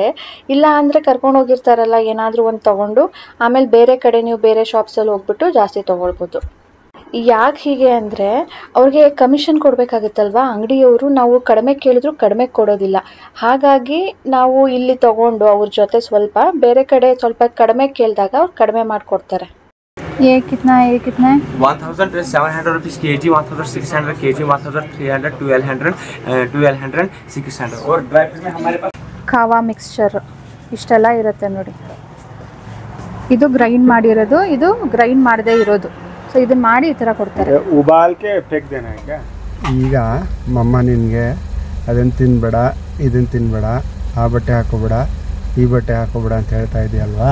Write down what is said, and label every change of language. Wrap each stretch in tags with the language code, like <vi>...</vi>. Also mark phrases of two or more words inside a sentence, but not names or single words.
<kn>ಇಲ್ಲ ಅಂದರೆ ಕರ್ಕೊಂಡು ಹೋಗಿರ್ತಾರಲ್ಲ ಏನಾದರೂ ಒಂದು ತೊಗೊಂಡು ಆಮೇಲೆ ಬೇರೆ ಕಡೆ ನೀವು ಬೇರೆ ಶಾಪ್ಸಲ್ಲಿ ಹೋಗ್ಬಿಟ್ಟು ಜಾಸ್ತಿ ತೊಗೊಳ್ಬೋದು. ಯಾಕೆ ಹೀಗೆ ಅಂದರೆ, ಅವ್ರಿಗೆ ಕಮಿಷನ್ ಕೊಡಬೇಕಾಗುತ್ತಲ್ವಾ ಅಂಗಡಿಯವರು, ನಾವು ಕಡಿಮೆ ಕೇಳಿದ್ರು ಕಡಿಮೆ ಕೊಡೋದಿಲ್ಲ. ಹಾಗಾಗಿ ನಾವು ಇಲ್ಲಿ ತೊಗೊಂಡು ಅವ್ರ ಜೊತೆ ಸ್ವಲ್ಪ ಬೇರೆ ಕಡೆ ಸ್ವಲ್ಪ ಕಡಿಮೆ ಕೇಳಿದಾಗ ಅವ್ರು ಕಡಿಮೆ ಮಾಡಿಕೊಡ್ತಾರೆ.</kn> <hi>ये कितना 1700 रुपीस kg, 1600 kg, 1300, 1200, 600. और</hi> <en>dry fruit</en> <hi>में हमारे पास</hi> <kn>ಕಾವಾ ಮಿಕ್ಸ್ಚರ್ ಇಷ್ಟೆಲ್ಲ ಇರುತ್ತೆ ನೋಡಿ. ಇದು ಗ್ರೈಂಡ್ ಮಾಡಿರೋದು, ಇದು ಗ್ರೈಂಡ್ ಮಾಡದೇ ಇರೋದು. ಸೊ ಇದನ್ನ ಮಾಡಿ ಈ ಥರ ಕೊಡ್ತಾರೆ.</kn> <hi>उबालके फेंक देना क्या?</hi> <kn>ಈಗ ಮಮ್ಮ ನಿನಗೆ ಅದನ್ನು ತಿನ್ಬೇಡ, ಇದನ್ನು ತಿನ್ಬೇಡ, ಆ ಬಟ್ಟೆ ಹಾಕೋಬೇಡ, ಈ ಬಟ್ಟೆ ಹಾಕೋಬೇಡ ಅಂತ ಹೇಳ್ತಾ ಇದೆಯಲ್ವಾ.</kn>